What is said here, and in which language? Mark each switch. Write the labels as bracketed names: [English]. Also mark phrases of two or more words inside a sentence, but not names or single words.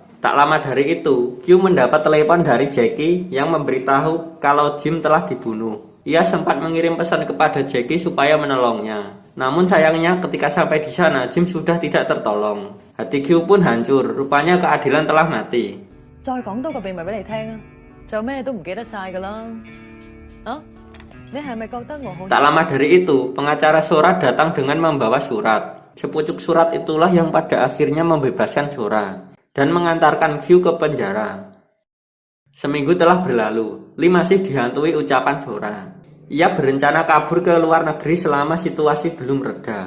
[Indonesian] Tak lama dari itu, Q mendapat telepon dari Jackie yang memberitahu kalau Jim telah dibunuh. Ia sempat mengirim pesan kepada Jackie supaya menolongnya. Namun sayangnya ketika sampai di sana, Jim sudah tidak tertolong. Hati Q pun hancur, rupanya keadilan telah mati. [Cantonese] 再講多個秘密俾你聽啊，就咩都唔記得晒㗎啦。啊，你係咪覺得我好？ [Indonesian] Tak lama dari itu, pengacara Sora datang dengan membawa surat. Sepucuk surat itulah yang pada akhirnya membebaskan Sora dan mengantarkan Q ke penjara. Seminggu telah berlalu, Lee masih dihantui ucapan Sora. Ia berencana kabur ke luar negeri selama situasi belum reda.